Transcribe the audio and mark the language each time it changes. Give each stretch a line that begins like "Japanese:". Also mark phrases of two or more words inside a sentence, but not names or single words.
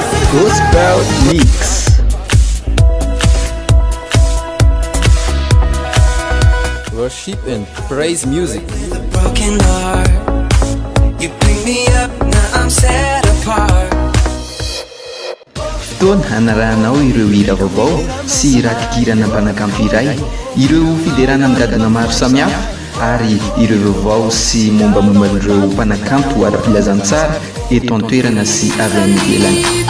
English: Gospel Mix. Worship and praise music. Broken heart, you pick me up, now I'm set apart.
Malagasy: Fotoana hanarahanao ireo hira vaovao sy ratikirana mpanakanto iray, ireo fiderana migadana maro samihafa ary ireo vaovao sy mombamomban'ireo mpanakanto ara-pilazantsara eto an-toerana sy avy any ivelany.